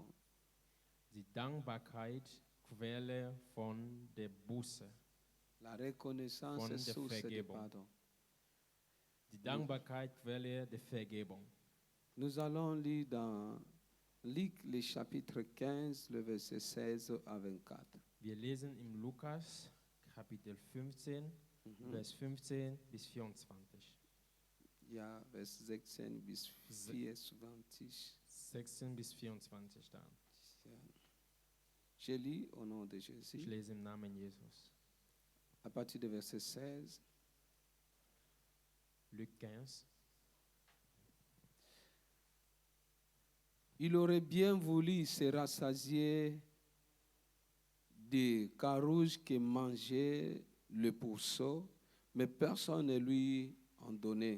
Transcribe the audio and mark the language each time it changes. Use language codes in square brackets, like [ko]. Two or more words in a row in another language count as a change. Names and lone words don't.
[de] die Dankbarkeit, Quelle von der Buße. [fr] La reconnaissance [de] Von [fr] est [de] der [fr] source du [de] Vergebung. [fr] pardon. [de] Die Dankbarkeit, Quelle der Vergebung. [fr] Nous allons lire dans Luc, le chapitre 15, le verset 16 à 24. [de] Wir lesen im Lukas, Kapitel 15, Vers 15 bis 24. [fr] Il y a vers 16 bis 24. [de] 16 bis 24 dann. [fr] Je lis au nom de [de] Ich [fr] Jésus. [de] lese im Namen Jesus. [fr] À partir du verset 16. Luc 15. Il aurait bien voulu se rassasier des carouges que mangeait le pourceau, mais personne ne lui en donnait.